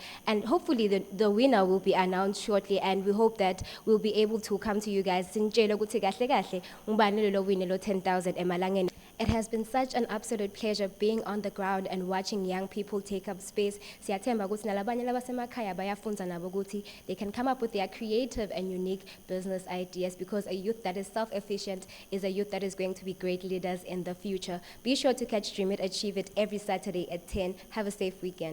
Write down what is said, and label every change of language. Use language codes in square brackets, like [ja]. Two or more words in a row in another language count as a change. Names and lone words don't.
[en] And hopefully the winner will be announced shortly, and we hope that we'll be able to come to you guys. 10,000 emalangeni. It has been such an absolute pleasure being on the ground and watching young people take up space. [ss] Siyathemba ukuthi nalabanye labasemakhaya bayafunza nabo ukuthi [en] they can come up with their creative and unique business ideas, because a youth that is self-efficient is a youth that is going to be great leaders in the future. [ss] Be sure to catch Dream It, Achieve It every Saturday at 10. Have a safe weekend.